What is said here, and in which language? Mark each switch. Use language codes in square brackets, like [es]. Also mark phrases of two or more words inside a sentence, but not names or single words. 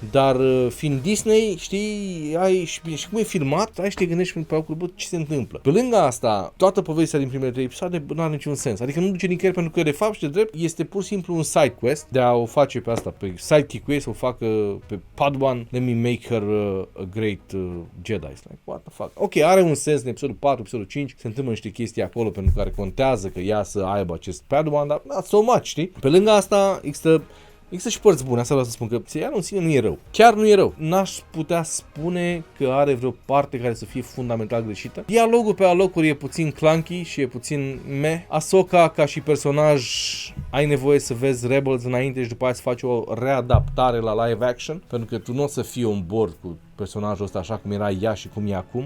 [ro] Dar fiind Disney, știi, ai și cum e filmat, ai și te gândești pe acolo, ce se întâmplă. Pe lângă asta, toată povestea din primele 3 episoade nu are niciun sens. Adică nu duce nicăieri, pentru că de fapt și de drept este pur și simplu un [en] side quest [ro] de a o face pe asta, pe sidekick-ul ei, să o facă pe Padawan, [en] let me make her a great Jedi. Like, what the fuck? [ro] Ok, are un sens în episodul 4, episodul 5, se întâmplă niște chestii acolo pentru care contează că ea să aibă acest Padawan, dar [en] not so much, [ro] știi? Pe lângă asta există Există și părți bune, asta vreau să spun, că serialul în sine nu e rău. Chiar nu e rău. N-aș putea spune că are vreo parte care să fie fundamental greșită. Dialogul pe alocuri e puțin clunky și e puțin meh. Ahsoka ca și personaj ai nevoie să vezi Rebels înainte și după aia să faci o readaptare la [en] live action, [ro] pentru că tu nu o să fii [en] on board [ro] cu personajul ăsta așa cum era ea și cum e acum.